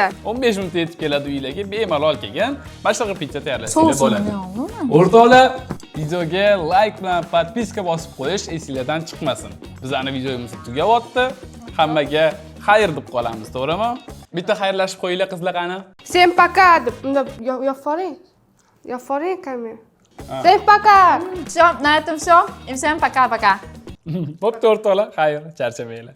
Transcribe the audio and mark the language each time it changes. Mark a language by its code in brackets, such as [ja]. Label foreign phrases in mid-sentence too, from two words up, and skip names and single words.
[uz] 15 minutda yetib keladi uylarga, bemalol kelgan. Mana shunaqa pizza tayyorlasanglar bo'ladi. O'rtoqlar, videoga like bilan podpiska bosib qo'yish esingizdan chiqmasin. Bizning videomiz tugayapti. Hammaga xayr deb qolamiz, to'g'rimi? Bitta xayrlashib qo'yinglar qizlar qani. [ru] Всем пока [uz] deb unda yo'q foring kamera. [ru] Всем пока. Всё, на этом всё. И всем пока-пока. [uz] Bo'pti o'rtoqlar, xayr, charchamanglar.